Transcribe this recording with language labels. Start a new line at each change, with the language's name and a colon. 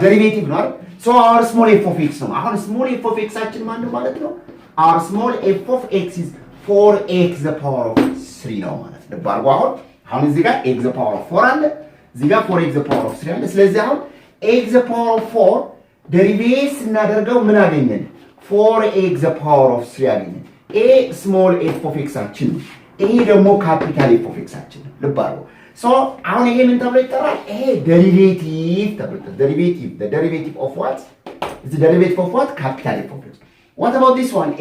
English: Derivative ነው። So our small f of x ነው። አሁን small f of x አችን
Amharic: ማን ነው ማለት ነው?
English: Our small f of x is 4x the power of 3
Amharic: ነው ማለት ነው። ልባር አሁን እዚህ ጋር
English: x the power of 4 አለ፣ እዚህ ጋር 4x the power of 3 አለ። ስለዚህ አሁን x the power of 4
Amharic: ዴሪቬት ስናደርገው ምን አገኘን?
English: 4x the power of 3
Amharic: አገኘን። a small f of x አችን ነው። ይሄ ደግሞ ካፒታል f of x አችን ነው። ልብ አድርጉ። ሶ አሁን ይሄ ምን ተብሎ ይጠራል? ይሄ ዴሪቬቲቭ ተብሎ ዴሪቬቲቭ
English: the derivative of what? the derivative of what? Capital f of x. What about this one?